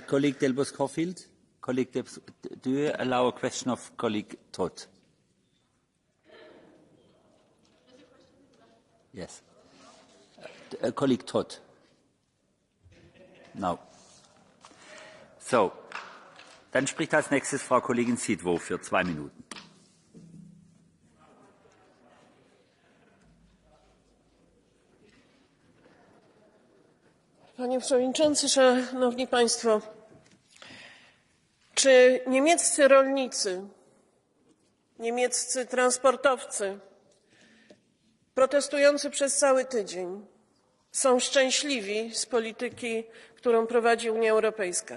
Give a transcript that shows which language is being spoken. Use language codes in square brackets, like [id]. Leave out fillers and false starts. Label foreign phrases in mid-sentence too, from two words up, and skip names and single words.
[en] Colleague Delbos-Corfield, do you allow a question of colleague Todd? Yes. Colleague Todd. No. So. [de] Dann spricht als nächstes Frau Kollegin Sidwo für 2 Minuten. [pl] Panie Przewodniczący, Szanowni Państwo! Czy niemieccy rolnicy, niemieccy transportowcy protestujący przez cały tydzień są szczęśliwi z polityki, którą prowadzi Unia Europejska?